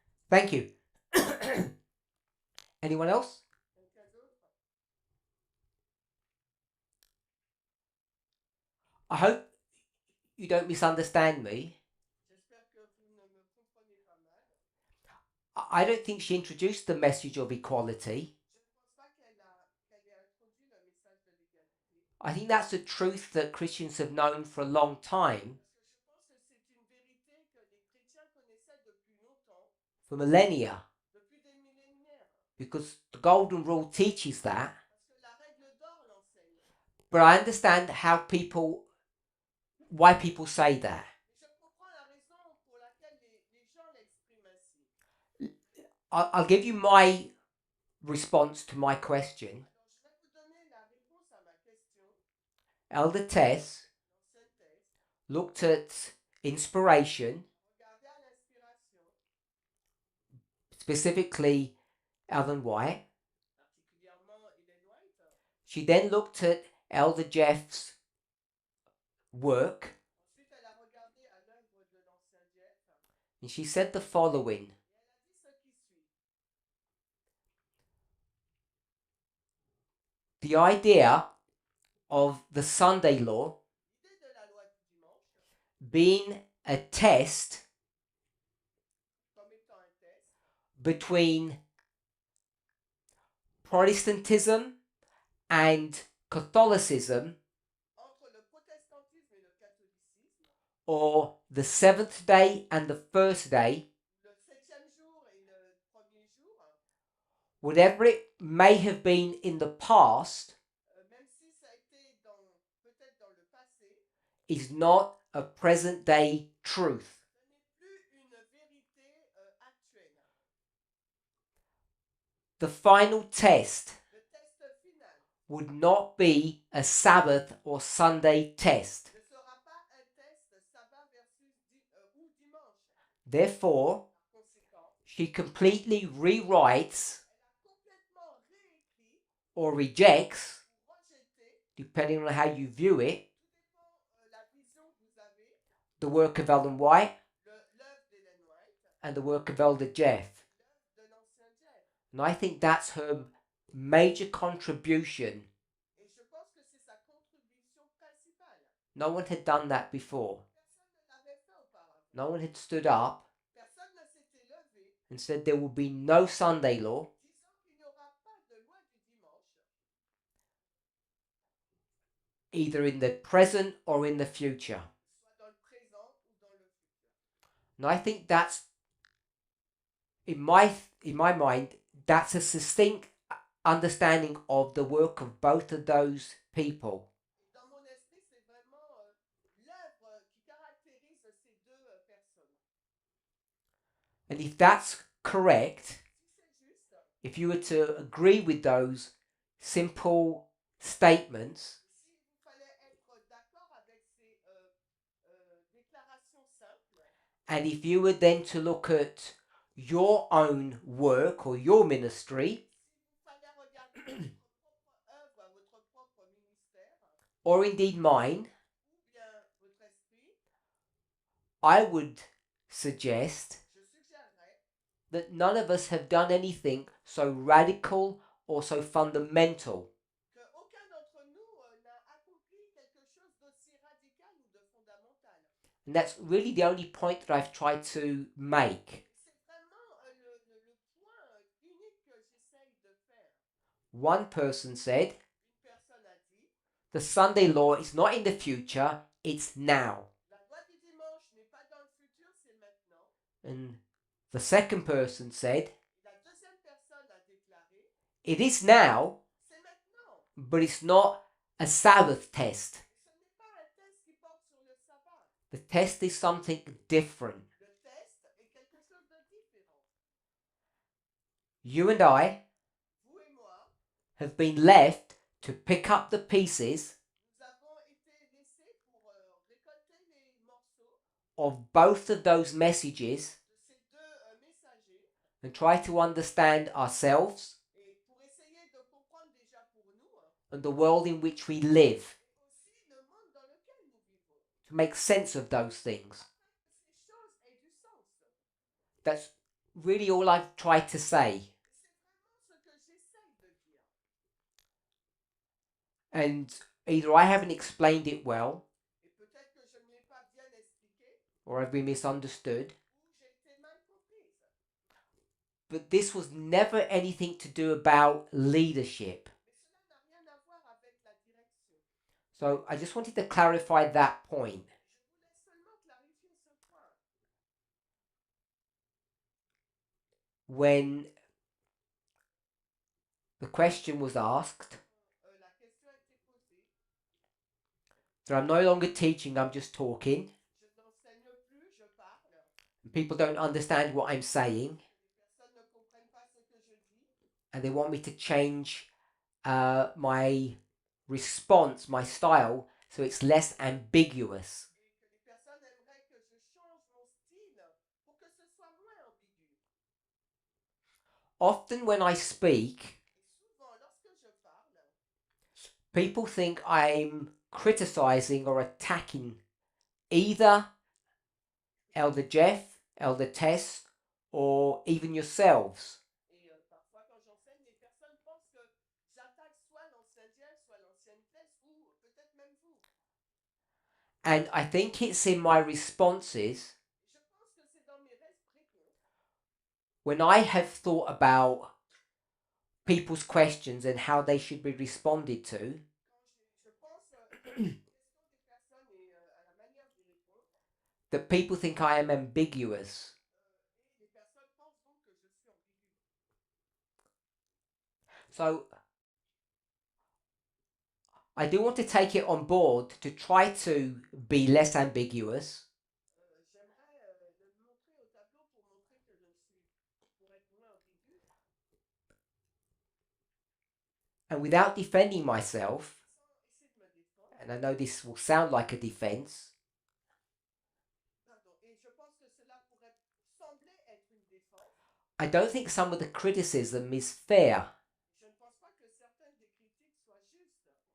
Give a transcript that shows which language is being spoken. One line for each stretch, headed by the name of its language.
English: Thank you. Anyone else? I hope you don't misunderstand me.
French: J'espère que vous ne me comprenez pas mal.
English: I don't think she introduced the message of equality.
French: Je ne pense pas qu'elle ait introduit le message de l'égalité.
English: I think that's a truth that Christians have known for a long time,
French: Parce que je pense que c'est une vérité que les chrétiens connaissaient depuis longtemps,
English: for millennia,
French: depuis des millénaires.
English: because the Golden Rule teaches that.
French: Parce que la règle d'or l'enseigne.
English: But I understand why people say that.
French: Mais je comprends la raison pour laquelle les gens l'expriment ainsi.
English: I'll give you my response to my question.
French: Alors, je vais vous donner la réponse à ma question.
English: Elder Tess
French: L'ancienne thèse.
English: looked at inspiration,
French: Regardez à l'inspiration,
English: specifically Ellen White.
French: particulièrement Ellen White.
English: She then looked at Elder Jeff's work,
French: Ensuite, elle a regardé à l'œuvre de l'ancien Jeff.
English: and she said the following:
French: Et elle a dit ce qui suit.
English: the idea of the Sunday law
French: L'idée de la loi du dimanche
English: being a test
French: comme étant un test
English: between Protestantism and Catholicism,
French: entre le protestantisme et le catholicisme,
English: or the seventh day and the first day,
French: le septième jour et le premier jour,
English: whatever it may have been in the past,
French: même si ça a été peut-être dans le passé,
English: is not a present day truth.
French: ce n'est plus une vérité actuelle.
English: The final test
French: Le test final
English: would not be a Sabbath or Sunday test.
French: ne sera pas un test sabbat versus ou dimanche.
English: Therefore,
French: Par conséquent,
English: she completely rewrites
French: elle a complètement réécrit
English: or rejects,
French: ou rejeté,
English: depending on how you view it,
French: tout dépend la vision que vous avez,
English: the work of Ellen White
French: l'œuvre d'Ellen White
English: and the work of Elder Jeff.
French: et l'œuvre de l'ancien Jeff.
English: And I think that's her major contribution.
French: Et je pense que c'est sa contribution principale.
English: No one had done that before.
French: Personne ne l'avait fait auparavant.
English: No one had stood up
French: Personne ne s'était levé
English: and said there will be no Sunday law,
French: disant qu'il n'y aura pas de loi du dimanche,
English: either in the present or in the future.
French: soit dans le présent ou dans le futur.
English: And I think that's, in my mind, that's a succinct understanding of the work of both of those people.
French: Et dans mon esprit, c'est vraiment l'œuvre qui caractérise ces deux personnes.
English: And if that's correct,
French: Si c'est juste,
English: if you were to agree with those simple statements,
French: si vous fallait être d'accord avec ces déclarations simples,
English: and if you were then to look at your own work or your ministry,
French: si vous fallait propre œuvre, à votre propre ministère,
English: or indeed mine,
French: ou bien votre esprit,
English: I would suggest
French: je suggérerais
English: that none of us have done anything so radical or so fundamental
French: qu'aucun d'entre nous n'a accompli quelque chose d'aussi radical ou de fondamental.
English: and that's really the only point that I've tried to make.
French: C'est vraiment le point unique que j'essaye de faire.
English: One person said,
French: Une personne a dit,
English: the Sunday law is not in the future, it's now.
French: la loi du dimanche n'est pas dans le futur, c'est maintenant.
English: And the second person said,
French: Et la deuxième personne a déclaré,
English: it is now,
French: c'est maintenant.
English: but it's not a Sabbath test.
French: Et ce n'est pas un test qui porte sur le sabbat.
English: The test is something different.
French: Le test est quelque chose de différent.
English: You and I
French: Vous et moi,
English: have been left to pick up the pieces
French: nous avons été laissés pour récolter les morceaux
English: of both of those messages
French: de ces deux messagers
English: and try to understand ourselves
French: et pour essayer de comprendre déjà pour nous
English: and the world in which we live,
French: et aussi le monde dans lequel nous vivons.
English: to make sense of those things.
French: Afin que ces choses aient du sens.
English: That's really all I've tried to say.
French: C'est vraiment ce que j'essaye de dire.
English: And either I haven't explained it well
French: Et peut-être que je ne l'ai pas bien expliqué
English: or I've been misunderstood.
French: ou j'ai été mal comprise.
English: But this was never anything to do about leadership.
French: Mais cela n'a rien à voir avec la direction.
English: So I just wanted to clarify that point.
French: Je voulais seulement clarifier ce point.
English: When the question was asked
French: La question a été posée.
English: that I'm no longer teaching, I'm just talking,
French: Je n'enseigne plus, je parle.
English: and people don't understand what I'm saying,
French: Les personnes ne comprennent pas ce que je dis.
English: and they want me to change my response, my style, so it's less ambiguous.
French: Et que les personnes aimeraient que je change mon style pour que ce soit moins ambigu.
English: Often when I speak,
French: Et souvent, lorsque je parle,
English: people think I'm criticizing or attacking either Elder Jeff, Elder Tess, or even yourselves.
French: et parfois quand j'enseigne, les personnes pensent que j'attaque soit l'ancien Jeff, soit l'ancienne Tess, ou peut-être même vous.
English: And I think it's in my responses
French: Et je pense que c'est dans mes réponses,
English: when I have thought about people's questions and how they should be responded to,
French: quand je pense aux questions des personnes et à la manière d'y répondre,
English: that people think I am ambiguous.
French: et les personnes pensent donc que je suis ambigu.
English: So I do want to take it on board to try to be less ambiguous,
French: J'aimerais le montrer au tableau pour montrer que je ne suis, pour être moins ambigu,
English: and without defending myself,
French: sans essayer de me défendre.
English: and I know this will sound like a defense,
French: Pardon. Et je pense que cela pourrait sembler être une défense.
English: I don't think some of the criticism is fair.
French: Je ne pense pas que certaines des critiques soient justes.